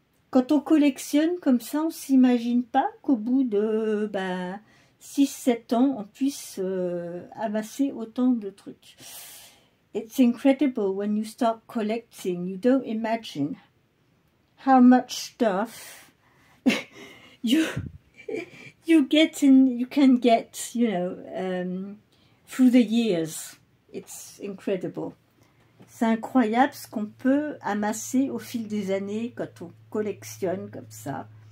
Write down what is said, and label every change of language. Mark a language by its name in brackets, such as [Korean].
[French] Quand on collectionne comme ça, on ne s'imagine pas qu'au bout de 6-7 ans, on puisse amasser autant de trucs. [English] It's incredible when you start collecting. You don't imagine how much stuff you can get, you know, through the years. It's incredible. [French] C'est incroyable ce qu'on peut amasser au fil des années quand on collectionne comme ça.